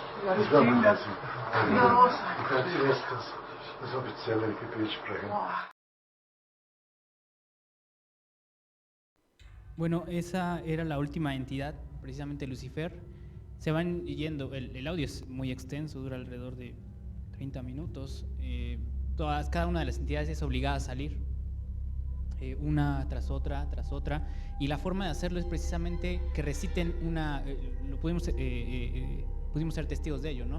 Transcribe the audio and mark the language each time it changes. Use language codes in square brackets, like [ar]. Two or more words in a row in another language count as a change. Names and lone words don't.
[de] Das war mein Lassen. Du kannst erst das offizielle Gebet sprechen. [es] Bueno, esa era la última entidad, precisamente Lucifer. Se van yendo, el audio es muy extenso, dura alrededor de 30 minutos. Cada una de las entidades es obligada a salir, una tras otra, y la forma de hacerlo es precisamente que reciten pudimos ser testigos de ello, ¿no?